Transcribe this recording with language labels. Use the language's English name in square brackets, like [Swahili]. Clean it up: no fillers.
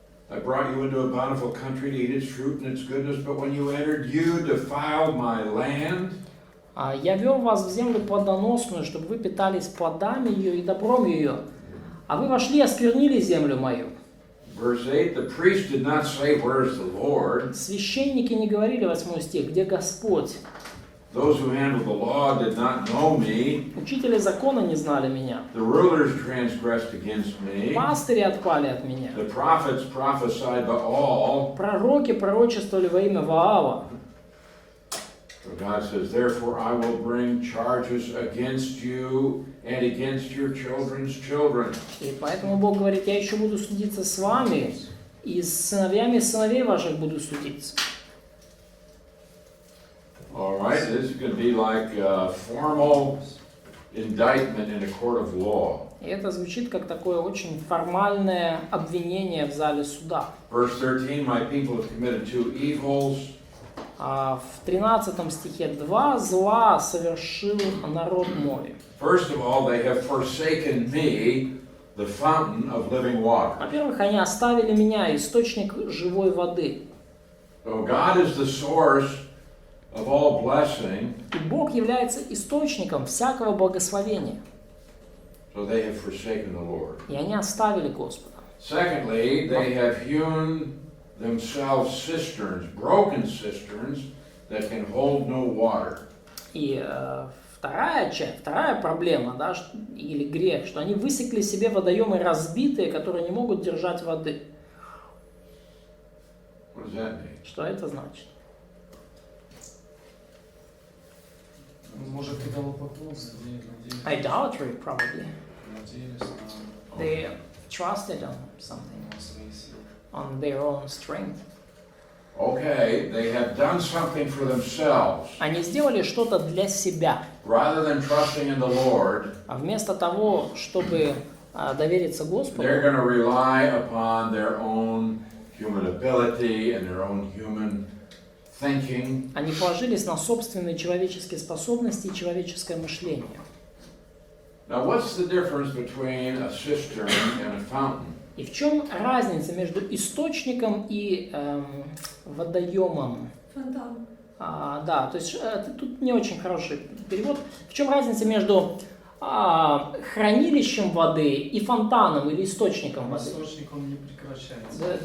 [English] I brought you into a bountiful country to eat its fruit and its goodness, but when you entered, you defiled my land. [Russian] «Я вел вас в землю плодоносную, чтобы вы питались плодами ее и добром ее, а вы вошли и осквернили землю мою». [English] Verse 8, the priest did not say, where's the Lord? [Russian] Священники не говорили, 8 стих, где Господь. [English] Those who handled the law did not know me. [Russian] Учители закона не знали меня. [English] The rulers transgressed against me. [Russian] Пастыри отпали от меня. [English] The prophets prophesied Baal. [Russian] Пророки пророчествовали во имя Ваала. [English] So God says, therefore I will bring charges against you and against your children's children. [Russian] И поэтому Бог говорит, я еще буду судиться с вами, и с сыновьями сыновей ваших буду судиться. [English] All right, this is going to be like a formal indictment in a court of law. [Russian] И это звучит как такое очень формальное обвинение в зале суда. [English] Verse 13, my people have committed two evils. [Russian] В 13 стихе 2 зла совершил народ мой. [English] First of all, they have forsaken me, the fountain of living water. [Russian] Во-первых, они оставили меня, источник живой воды. [English] So God is the source of all blessing. [Russian] И Бог является источником всякого благословения. [English] So they have forsaken the Lord. [Russian] И они оставили Господа. [English] Secondly, they have hewn themselves cisterns, broken cisterns that can hold no water. [Russian] И вторая проблема, да, или грех, что они высекли себе водоемы разбитые, которые не могут держать воды. [English] What does that mean? [Russian] Что это значит? Может, идолопоклонство, надеялись [English] Idolatry, probably. [Russian] на [English] They trusted on something, [Russian] свои силы. [English] on their own strength. Okay, they have done something for themselves. [Russian] Они сделали что-то для себя. [English] Rather than trusting in the Lord, [Russian] А вместо того, чтобы довериться [English] they're [Russian] Господу, [English] going to rely upon their own human ability and their own human thinking. [Russian] они положились на собственные человеческие способности и человеческое мышление. [English] Now, what's the difference between a cistern and a fountain? [Russian] И в чем разница между источником и водоемом? Фонтан. Да, то есть тут не очень хороший перевод. В чем разница между хранилищем воды и фонтаном или источником воды? Источник он не прекращается.